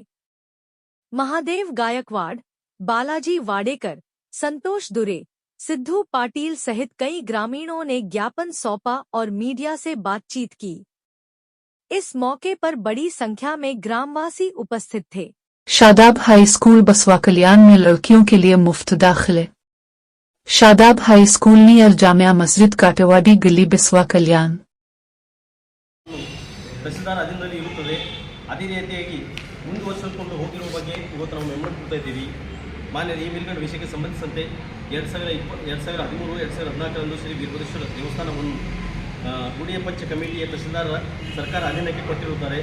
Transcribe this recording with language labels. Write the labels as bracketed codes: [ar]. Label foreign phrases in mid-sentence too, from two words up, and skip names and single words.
[hi] महादेव गायकवाड़, बालाजी वाडेकर, संतोष दुरे, सिद्धू पाटिल सहित कई ग्रामीणों ने ज्ञापन सौंपा और मीडिया से बातचीत की। इस मौके पर बड़ी संख्या में ग्रामवासी उपस्थित थे। शादाब हाई स्कूल बसवा कल्याण में लड़कियों के लिए मुफ्त दाखिले। शादाब हाई स्कूल नियर जामिया मस्जिद काटेवाड़ी गली बिस्वा कल्याण। [kn] ತಹಸೀಲ್ದಾರ್ ಅಧೀನದಲ್ಲಿ ಇರುತ್ತದೆ। ಅದೇ ರೀತಿಯಾಗಿ ಮುಂದುವರಿಸಿಕೊಂಡು ಹೋಗಿರುವ ಬಗ್ಗೆ ಇವತ್ತು ನಾವು ಮೆಮೊರಿ ಕೊಡ್ತಾ ಇದ್ದೀವಿ। ಮಾನ್ಯರ ಈ ಮೇಲ್ಗಡೆ ವಿಷಯಕ್ಕೆ ಸಂಬಂಧಿಸಿದಂತೆ 2013-2014 ಶ್ರೀ ವೀರಭದ್ರೇಶ್ವರ ದೇವಸ್ಥಾನವನ್ನು ಗುಡಿಯ ಪಂಚ ಕಮಿಟಿಯ ತಹಸೀಲ್ದಾರ್ ಸರ್ಕಾರ ಅಧೀನಕ್ಕೆ ಕೊಟ್ಟಿರುತ್ತಾರೆ।